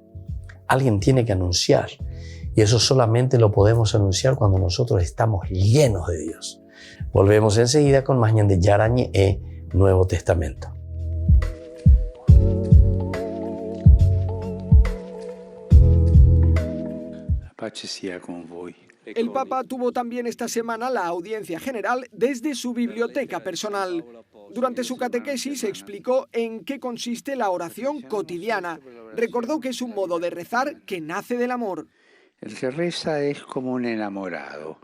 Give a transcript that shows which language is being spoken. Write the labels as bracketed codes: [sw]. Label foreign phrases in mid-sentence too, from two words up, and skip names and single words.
[es] Alguien tiene que anunciar. Y eso solamente lo podemos anunciar cuando nosotros estamos llenos de Dios. Volvemos enseguida con más ñan de Yarañe Nuevo Testamento. [it] pace sia con voi. [es] El Papa tuvo también esta semana la audiencia general desde su biblioteca personal. Durante su catequesis explicó en qué consiste la oración cotidiana. Recordó que es un modo de rezar que nace del amor. El que reza es como un enamorado.